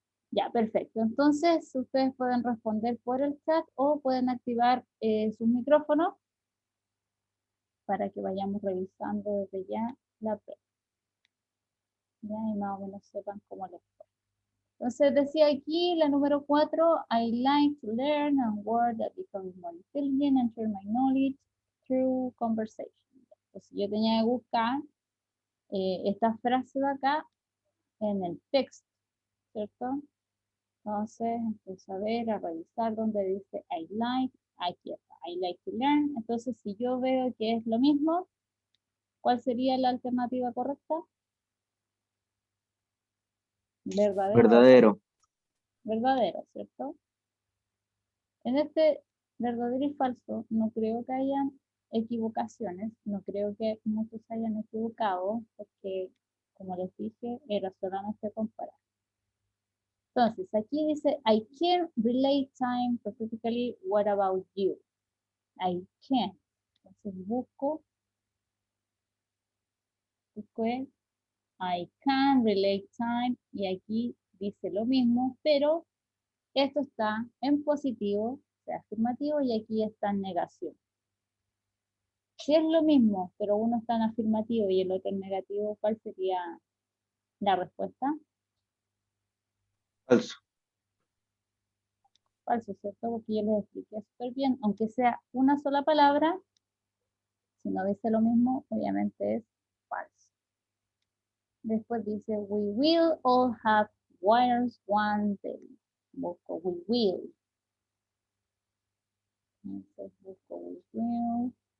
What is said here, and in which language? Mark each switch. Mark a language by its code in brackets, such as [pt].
[es] Ya, perfecto. Entonces, ustedes pueden responder por el chat o pueden activar sus micrófonos para que vayamos revisando desde ya la prueba. Ya, y más o menos sepan cómo les fue. Entonces, decía aquí la número 4, [en] I like to learn and work that becomes more intelligent and share my knowledge through conversation. [es] Entonces, yo tenía que buscar esta frase de acá en el texto, ¿cierto? Entonces, empiezo a ver, a revisar donde dice [en] I like, [es] aquí está, [en] I like to learn. [es] Entonces, si yo veo que es lo mismo, ¿cuál sería la alternativa correcta? ¿Verdadero o falso? Verdadero. Verdadero, ¿cierto? En este verdadero y falso no creo que hayan equivocaciones, no creo que muchos hayan equivocado, porque como les dije, era solamente comparar. Entonces, aquí dice, [en] I can relate time specifically, what about you? I can. [es] Entonces busco el [en] I can relate time [es] y aquí dice lo mismo, pero esto está en positivo, o sea, afirmativo, y aquí está en negación. Si es lo mismo, pero uno está en afirmativo y el otro en negativo, ¿cuál sería la respuesta? Falso. Falso, ¿cierto? Porque yo les expliqué súper bien, aunque sea una sola palabra, si no dice lo mismo, obviamente es falso. Después dice, [en] we will all have wires one day. [es] Busco [en] we will. [es] Entonces busco [en] we will.